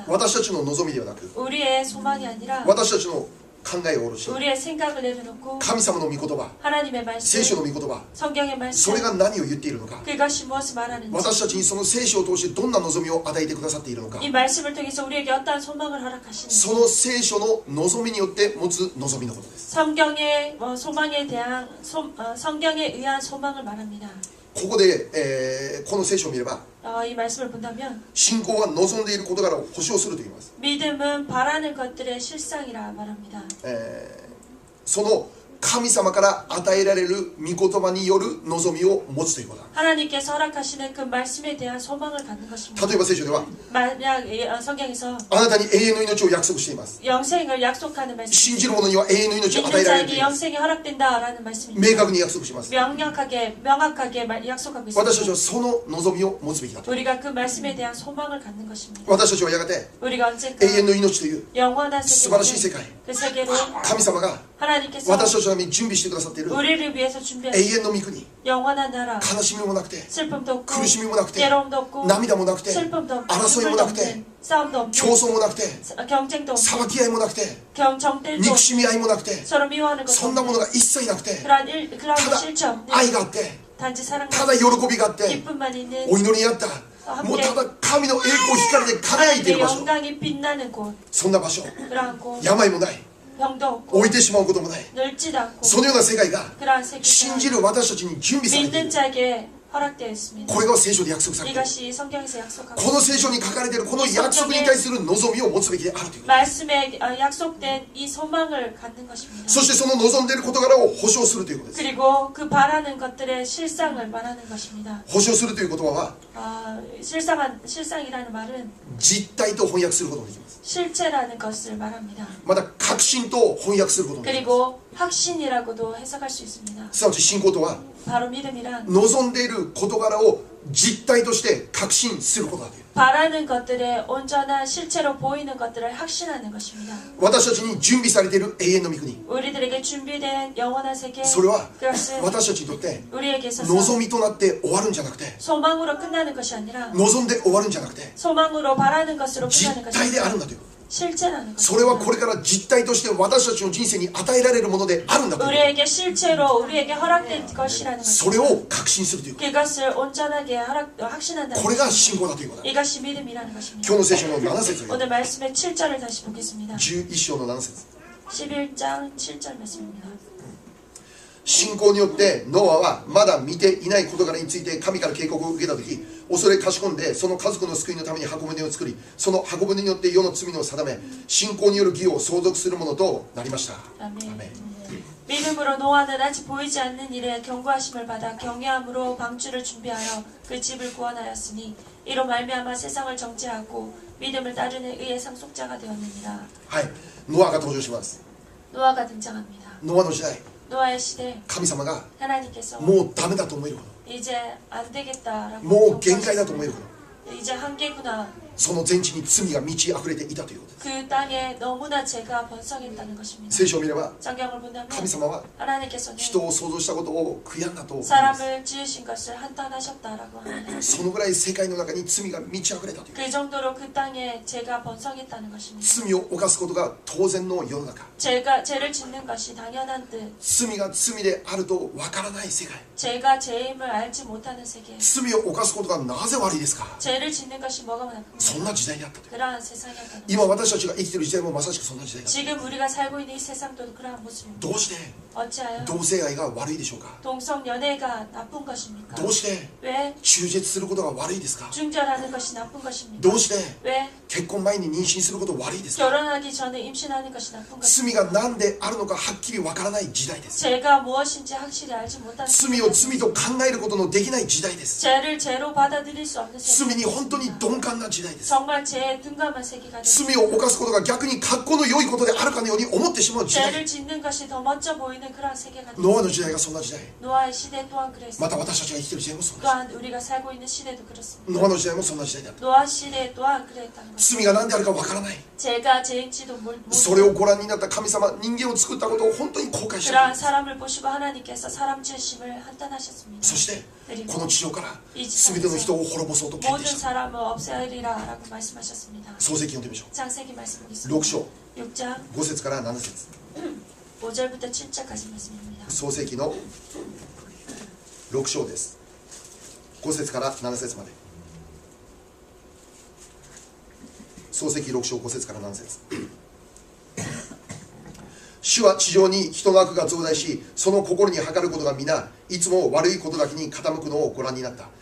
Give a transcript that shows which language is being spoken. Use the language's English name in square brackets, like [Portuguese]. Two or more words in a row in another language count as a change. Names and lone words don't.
[Japanese] 私たちの望みではなく、 [Korean] 우리의 소망이 아니라 [Japanese] 私たちの考えを下ろし、 [Korean] 우리의 생각을 내려놓고 [Japanese] 神様の御言葉、 [Korean] 하나님의 [Japanese] 聖書 [Korean] 말씀, [Japanese] の御言葉、 [Korean] 성경의 [Japanese] それ [Korean] 말씀, [Japanese] が何を言っているのか、 [Korean] 그것이 무엇을 말하는지, [Japanese] 私たちにその聖書を通してどんな望みを与えてくださっているのか、 [Korean] 이 말씀을 통해서 우리에게 어떠한 소망을 [Japanese] そ [Korean] 허락하시는지, [Japanese] の聖書の望みによって持つ望みのことです。 [Korean] 성경의 소망에 대한 성경에 의한 소망을 말합니다. [Japanese] ここで、この聖書を見れば、 [Korean] 이 말씀을 본다면 [Japanese] 信仰は望んでいる事柄を保証すると言います。 [Korean] 믿음은 바라는 것들의 실상이라 말합니다. [Japanese] その神様から与えられる御言葉による望みを持つということだ。 [Korean] 하나님께서 허락하시는 그 말씀에 대한 소망을 갖는 것입니다. [Japanese] 例えば聖書では [Korean] 만약 성경에서 [Japanese] あなたに永遠の命を約束しています。 [Korean] 영생을 약속하는 말씀, [Japanese] 信じる者には永遠の命を与 [Korean] 믿는 [Japanese] えられると [Korean] 자에게 [Japanese] 言います。 [Korean] 영생이 허락된다라는 말씀입니다. [Japanese] 明確に約束します。 [Korean] 명확하게 약속하고 [Japanese] 私たち [Korean] 있습니다. [Japanese] はその望みを持つべきだと。 [Korean] 우리가 그 말씀에 대한 소망을 갖는 것입니다. [Japanese] 私たちはやがて [Korean] 우리가 언젠가 [Japanese] 永遠の命という [Korean] 영원한 [Japanese] 素晴らしい世 [Korean] 세계로 [Japanese] 界、 [Korean] 그 세계로 [Japanese] 神様が [Korean] 하나님께서 [Japanese] 私たちのために準備してくださっている [Korean] 우리를 위해서 [Japanese] 永 [Korean] 준비하신 [Japanese] 遠の御国、 [Korean] 영원한 나라, [Japanese] 悲しみもなくて [Korean] 슬픔도 없고 [Japanese] 苦しみもなくて [Korean] 괴로움도 없고 [Japanese] 涙もなくて [Korean] 슬픔도 없고 [Japanese] 争いも [Korean] 눈물도 [Japanese] なくて [Korean] 없는 싸움도 없는 [Japanese] 競争もなくて [Korean] 경쟁도 없는 [Japanese] 裁き合いもなくて [Korean] 정들도 [Japanese] 憎しみ合いもなくて [Korean] 서로 미워하는 것도 [Japanese] そんなもの [Korean] 없는 [Japanese] が一切なくて [Korean] 그런 [Japanese] ただ [Korean] 실체 없는 [Japanese] 愛があって [Korean] 단지 [Japanese] た [Korean] 사랑만 [Japanese] だ喜びがあって [Korean] 기쁨만 있는 [Japanese] お祈りにあったもうただ神の栄光光で輝いている [Korean] 하나님의 [Japanese] 場所 [Korean] 영광이 빛나는 곳 [Japanese] そんな場所 [Korean] 그러한 곳 [Japanese] 病もない [Korean] 병도 없고 [Japanese] 置いてしまうこともない [Korean] 늙지도 않고 [Japanese] そのような世界が [Korean] 그러한 세계가 [Japanese] 信じる私たちに準備されてい [Korean] 믿는 [Japanese] る [Korean] 자에게 허락되어 있습니다. [Japanese] これが聖書で約束されている [Korean] 이것이 성경에서 약속하고 [Japanese] この聖書に書かれているこの約束に対する望みを持つべきであるということ [Korean] 말씀에 약속된 이 소망을 갖는 것입니다. [Japanese] そしてその望んでいる事柄を保証するということです [Korean] 그리고 그 바라는 것들의 실상을 말하는 것입니다. [Japanese] 保証するという言葉は [Korean] 실상이라는 말은 [Japanese] 実体と翻訳することができます [Korean] 실체라는 것을 말합니다. [Japanese] また確信と翻訳することもできます [Korean] 그리고 확신이라고도 해석할 수 있습니다. [Japanese] すなわち信仰とは [Korean] 바로 믿음이란 [Japanese] 望んでいる事柄を実体として確信することだという [Korean] 바라는 것들의 온전한 실체로 보이는 것들을 확신하는 것입니다. [Japanese] 私たちに準備されている永遠の御国 [Korean] 우리들에게 준비된 영원한 세계 [Japanese] それは [Korean] 그것은 [Japanese] 私たちにとって [Korean] 우리에게 있어서 [Japanese] 望みとなって終わるんじゃなくて [Korean] 소망으로 끝나는 것이 아니라 [Japanese] 望んで終わるんじゃなくて [Korean] 소망으로 바라는 것으로 [Japanese] 実 [Korean] 끝나는 것이 [Japanese] 体であるん [Korean] 아니라 [Japanese] だという [Korean] 실체라는 [Japanese] それは [Korean] 것입니다. [Japanese] これから実体として私たちの人生に与えられるものであるんだという [Korean] 우리에게 실체로 우리에게 허락된 것이라는 [Japanese] それ [Korean] 것입니다. [Japanese] を確信するというこ [Korean] 그것을 온전하게 확신한다는 [Japanese] とこれが [Korean] 것입니다. [Japanese] 信仰だということだ [Korean] 이것이 믿음이라는 것입니다. [Japanese] 今日の聖書の7節を [Korean] 오늘 말씀의 7절을 다시 보겠습니다. [Japanese] 11 章の7節 [Korean] 11장 7절 말씀입니다. [Japanese] 信仰によってノアはまだ見ていない事柄について神から警告を受けた時恐れかしこんでその家族の救いのために箱舟を作りその箱舟によって世の罪を定め信仰による義を相続するものとなりました [Korean] 아멘. 아멘. 믿음으로 노아는 아직 보이지 않는 일에 경고하심을 받아 경외함으로 방주를 준비하여 그 집을 구원하였으니 이로 말미암아 세상을 정죄하고 믿음을 따르는 의의 상속자가 되었느니라. [Japanese] はいノアが登場します [Korean] 노아가 등장합니다. [Japanese] ノアの時代 [Korean] 노아의 시대 [Japanese] 神様が [Korean] 하나님께서 [Japanese] もうダメだと思えるこ [Korean] 이제 안 되겠다라고 [Japanese] ともう限界だと思えるこ [Korean] 이제 한계구나. [Japanese] とその全地に罪が満ち溢れていたということです [Korean] 그 땅에 너무나 죄가 번성했다는 것입니다. [Japanese] 聖書を見れば [Korean] 성경을 본다면 [Japanese] 神様は [Korean] 하나님께서는 [Japanese] 人を創造したことを悔やんだと思います [Korean] 사람을 지으신 것을 한탄하셨다라고 합니다. [Japanese] そのぐらい世界の中に罪が満ち溢れたという [Korean] 그 정도로 그 땅에 죄가 번성했다는 것입니다. [Japanese] 罪を犯すことが当然の世の中 [Korean] 죄를 짓는 것이 당연한 듯 [Japanese] 罪が罪であるとわからない世界 [Korean] 죄가 죄임을 알지 못하는 세계 [Japanese] 罪を犯すことがなぜ悪いですか [Korean] 죄를 짓는 것이 뭐가 나쁜가 [Japanese] そんな時代にあったという [Korean] 그러한 세상이었다는 [Japanese] 今私たちが生きている時代もまさしくそんな時代だ [Korean] 지금 우리가 살고 있는 이 세상도 그러한 모습입니다. [Japanese] どうして [Korean] 어찌하여 [Japanese] 同性愛が悪いでしょうか [Korean] 동성연애가 나쁜 것입니까? [Japanese] どうして [Korean] 왜 [Japanese] 中絶することが悪いですか [Korean] 중절하는 것이 나쁜 것입니까? [Japanese] どうして [Korean] 왜 [Japanese] 結婚前に妊娠すること悪いですか [Korean] 결혼하기 전에 임신하는 것이 나쁜 [Japanese] 罪 [Korean] 것입니까? [Japanese] が何であるのかはっきりわからない時代です [Korean] 죄가 무엇인지 확실히 알지 못하는 [Japanese] 罪を罪と考えることのできない時代です [Korean] 죄를 죄로 받아들일 수 없는 세계 [Japanese] 罪に本当に鈍感な時代ですです。 [Korean] 정말 제 둔감한 세계가 [Japanese] 罪を [Korean] 되었습니다. [Japanese] 犯すことが逆に格好の良いことであるかのように思ってしまう時代。 [Korean] 죄를 짓는 것이 더 멋져 보이는 그런 세계가 [Japanese] ノア [Korean] 되었습니다. [Japanese] の時代がそんな時代。 [Korean] 노아의 시대 또한 [Japanese] ま [Korean] 그랬습니다. [Japanese] た私たちが生きている時代もそんな時代。 [Korean] 또한 우리가 살고 있는 시대도 그렇습니다. [Japanese] ノアの時代もそんな時代であった [Korean] 노아 시대 또한 그랬다는 것입니다. [Japanese] 罪が何であるかわからない。 [Korean] 죄가 죄인지도 [Japanese] それを [Korean] 모르고 [Japanese] ご覧になった神様、人間を作ったことを本当に後悔した。 [Korean] 그러한 사람을 보시고 하나님께서 사람 지으심을 한탄하셨습니다. [Japanese] そしてこの地上から全ての人を滅ぼそうと決定 [Korean] 모든 [Japanese] した。 [Korean] 사람을 없애리라 라고 말씀하셨습니다. [Japanese] 創世記読んでみましょ [Korean] 창세기 말씀 [Japanese] う。 [Korean] 보겠습니다. [Japanese] 6章 [Korean] 6장 [Japanese] 5 節から7節 [Korean] 5절부터 7절까지 말씀입니다. [Japanese] 創世記の6章です。5節から7節まで。創世記6章5節から7節。主は地上に人の悪が増大し、その心に計ることが皆いつも悪いことだけに傾くのをご覧になった。